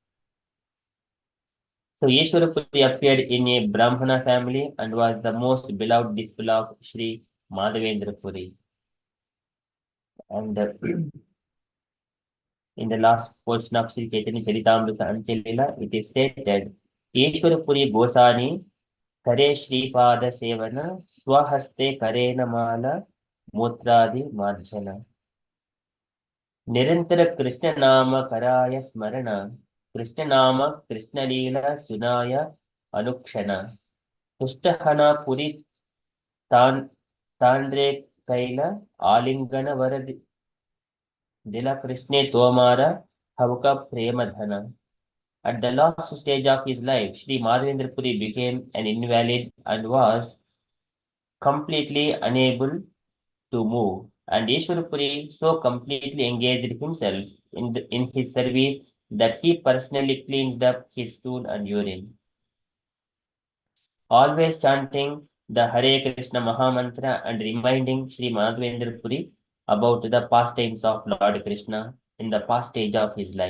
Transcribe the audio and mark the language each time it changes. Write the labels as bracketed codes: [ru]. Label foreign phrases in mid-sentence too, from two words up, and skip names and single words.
[en] So Yeshwarapuri appeared in a Brahmana family and was the most beloved disciple of Sri Madhavendra Puri. And in the last portion of Sri Chaitanya Charitamrita Antilila, it is stated, [bn] যশ্বরপুরী গোসাঞি করে শ্রীপাদ সেবন স্বহস্তে করেন মল মূত্রাদি মার্জন. নিরন্তর কৃষ্ণ নাম করায় স্মরণ কৃষ্ণ নাম কৃষ্ণ লীলা শুনায় অনুক্ষণ তুষ্ট হঞা পুরী তান তাঁরে কৈল আলিঙ্গন বর দিলা কৃষ্ণে তোমার হউক প্রেম ধন. [en] At the last stage of his life, Sri Madhavendra Puri became an invalid and was completely unable to move. And Ishwarapuri so completely engaged himself in his service that he personally cleansed up his stool and urine, always chanting the Hare Krishna Mahamantra and reminding Sri Madhavendra Puri about the pastimes of Lord Krishna in the past stage of his life.